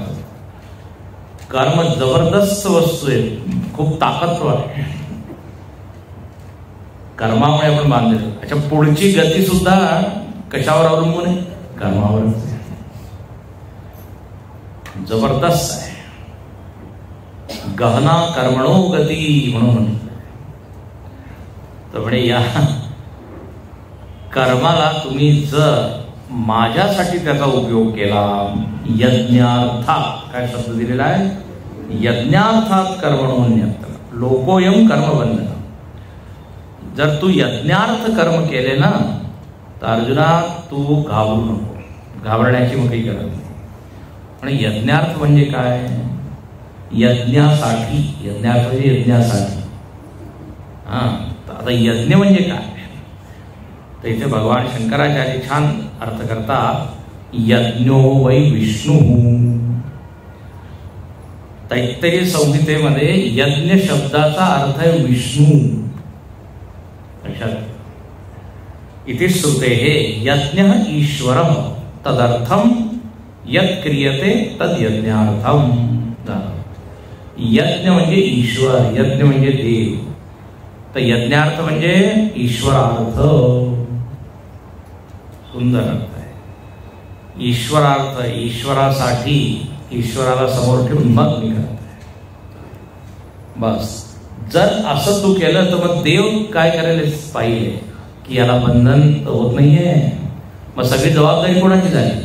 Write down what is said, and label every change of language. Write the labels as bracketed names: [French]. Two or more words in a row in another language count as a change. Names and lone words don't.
[Marathi] कर्म जबरदस्त वस्तू आहे, खूप ताकदवर आहे. कर्मामुळे आपण बांधलेलो. अच्छा, पुढची गती सुद्धा कशावर अवलंबून आहे? कर्मावर. जबरदस्त आहे. [Sanskrit] गहना कर्मणो गती [Marathi] म्हणून. तर म्हणजे या कर्माला तुम्ही जर माझ्यासाठी त्याचा उपयोग केला, यज्ञार्थात, काय शब्द दिलेला आहे, [Sanskrit] यज्ञार्थात कर्मणोन्यत्र लोकोऽयं कर्मबंधन. [Marathi] जर तू यज्ञार्थ कर्म केले ना, तर अर्जुना तू घाबरू नको. घाबरण्याची मग काही गरज नाही. आणि यज्ञार्थ म्हणजे काय? यज्ञासाठी. यज्ञार्थ म्हणजे यज्ञासाठी. आता यज्ञ म्हणजे काय? तर इथे भगवान शंकराचार्य छान अर्थ करतात. [Sanskrit] यज्ञो वै विष्णू. [Marathi] तैत्तरीय संहितेमध्ये यज्ञ शब्दाचा अर्थ आहे विष्णू. लक्षात इथे [Sanskrit] श्रुते हे यज्ञ ईश्वर तदर्थम यत् क्रियते तद यज्ञार्थम. [Marathi] यज्ञ म्हणजे ईश्वर, यज्ञ म्हणजे देव, तर यज्ञार्थ म्हणजे ईश्वरार्थ. सुंदर अर्थ आहे. ईश्वरार्थ, ईश्वरासाठी, ईश्वराला समोर ठेवून मग मी करत आहे. बस जर असं तू केलं तर मग देव काय करायला पाहिजे की याला बंधन होत नाहीये, मग सगळी जबाबदारी कोणाची झाली?